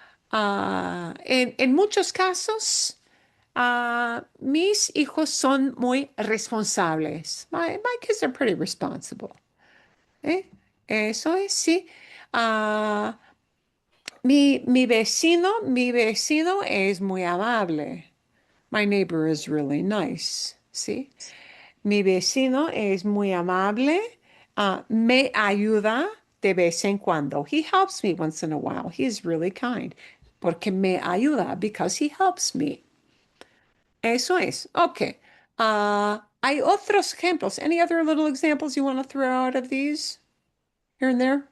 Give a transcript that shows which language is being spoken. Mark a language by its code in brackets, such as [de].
[es] En muchos casos, mis hijos son muy responsables. [en] My kids are pretty responsible. [es] ¿Eh? Eso es, sí. Ah, mi vecino es muy amable. [en] My neighbor is really nice. [es] ¿Sí? Mi vecino es muy amable. Me ayuda de vez en cuando. [en] He helps me once in a while. He's really kind. [es] Porque me ayuda, [en] because he helps me. [es] Eso es. [en] Okay. [es] Hay otros ejemplos. [en] Any other little examples you want to throw out of these here and there?